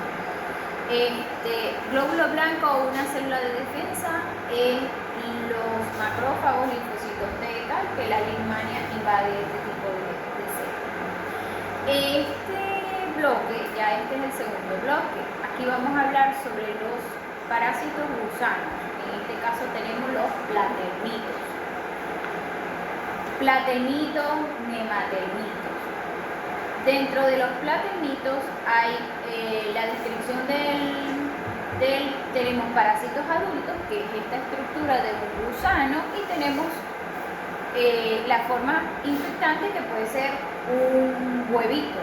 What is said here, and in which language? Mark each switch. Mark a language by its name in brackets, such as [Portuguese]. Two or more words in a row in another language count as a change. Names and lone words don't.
[Spanish] Glóbulo blanco o una célula de defensa es los macrófagos, linfocitos T y tal, que la leishmania invade este tipo de células. Este bloque, ya este es el segundo bloque. Aquí vamos a hablar sobre los parásitos gusanos. En este caso tenemos los platenitos. Platenitos, nematenitos. Dentro de los platenitos hay la descripción tenemos parásitos adultos, que es esta estructura de un gusano, y tenemos la forma infectante, que puede ser un huevito.